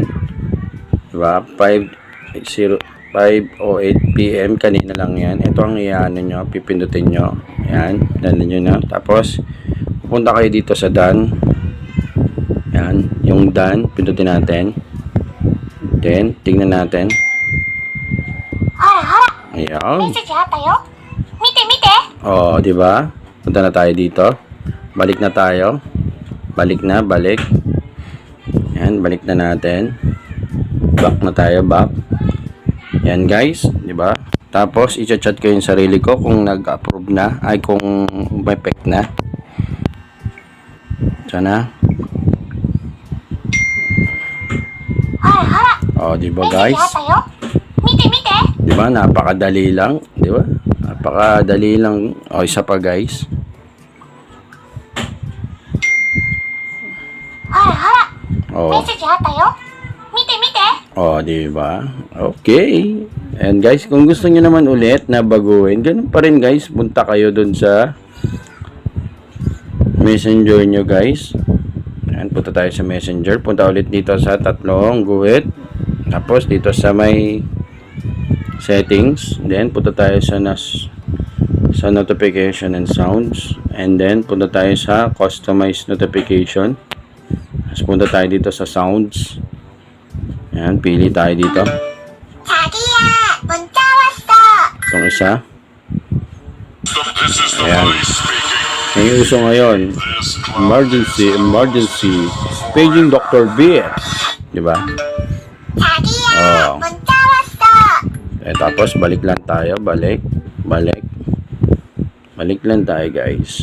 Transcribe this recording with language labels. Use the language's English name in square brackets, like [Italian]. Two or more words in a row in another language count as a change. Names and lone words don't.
[Filipino] Diba? 5:08 PM kanina lang yan. Ito ang iano nyo, pipindutin nyo. Ayan, dali nyo na. Tapos pupunta kayo dito sa done. Ayan, yung done, pindutin natin. Then, tingnan natin. [Japanese] ほらほら、 [Filipino] Ayan. [Japanese] メッセージあったよ。見て見て。 [Filipino] Oh, di ba? Punta na tayo dito. Balik na tayo. Balik. Ayan, balik na natin. Back na tayo, back. Yan guys, di ba? Tapos i-chat ko yung sarili ko kung nag-approve na, ay kung may pek na. Sana. [Japanese] ほらほら、 [Filipino] Oh, di [Japanese] メ [Filipino] ba [Japanese] ッセージ [Filipino] guys? [Japanese] あったよ。見て見て。 [Filipino] Di ba? Napakadali lang, di ba? Napakadali lang. Oh, isa pa guys. [Japanese] ほらほら、 [Filipino] Oh. [Japanese] メッセージあったよ。見て見て。 [Filipino] Oh, di ba? Okay. And guys, kung gusto niyo naman ulit na baguhin, ganun pa rin guys, punta kayo dun sa Messenger nyo guys. Ayan, punta tayo sa Messenger. Punta ulit dito sa tatlong guhit. Tapos dito sa may settings. Then punta tayo sa [English] notification and sounds. [Filipino] And then punta tayo sa [English] customize notification. [Filipino] Tapos punta tayo dito sa sounds. Ayan, pili tayo dito. [Korean] 자기야, 문자 왔어. [Filipino] Itong isa. [English] This is the [Filipino] Ayan. [English] police speaking. [Filipino] May uso ngayon. [English] This cloud Emergency. Paging Dr. B. [Filipino] Diba? [Korean] 자기야, [Filipino] Oh. [Korean] 문자 왔어. [Filipino] Tapos balik lang tayo. Balik lang tayo guys.